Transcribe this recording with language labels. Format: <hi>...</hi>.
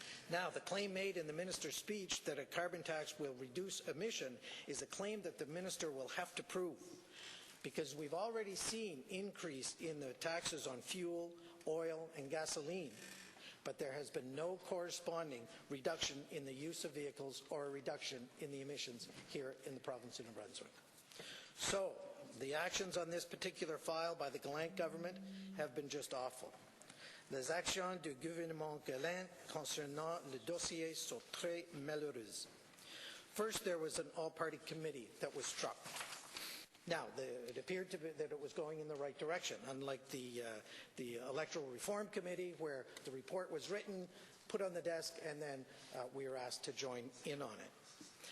<en>Now, the claim made in the minister's speech that a carbon tax will reduce emission is a claim that the minister will have to prove, because we've already seen increase in the taxes on fuel, oil, and gasoline, but there has been no corresponding reduction in the use of vehicles or a reduction in the emissions here in the province of New Brunswick. So, the actions on this particular file by the Gallant government have been just awful.</en> <fr>Les actions du gouvernement Gallant concernant le dossier sont très malheureuses.</fr> <en>First, there was an all-party committee that was struck. Now, it appeared to be that it was going in the right direction, unlike the Electoral Reform Committee, where the report was written, put on the desk, and then we were asked to join in on it.</en>